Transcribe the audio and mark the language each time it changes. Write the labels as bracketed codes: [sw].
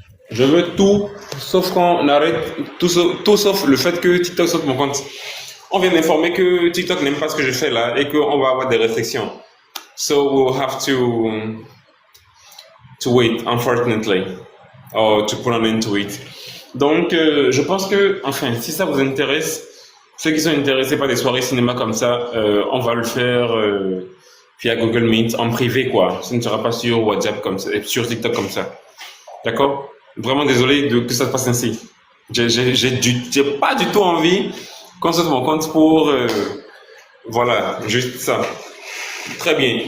[fr] Je veux tout, sauf qu'on arrête, tout sauf le fait que TikTok saute mon compte. On vient d'informer que TikTok n'aime pas ce que je fais là et qu'on va avoir des restrictions. [en] So we'll have to wait, unfortunately, or to put an end to it. [fr] Donc, je pense que, enfin, si ça vous intéresse, ceux qui sont intéressés par des soirées cinéma comme ça, on va le faire via Google Meet en privé, quoi. Ce ne sera pas sur WhatsApp comme ça, sur TikTok comme ça. D'accord? Vraiment désolé que ça se passe ainsi. J'ai pas du tout envie qu'on saute mon compte pour, voilà, juste ça. Très bien.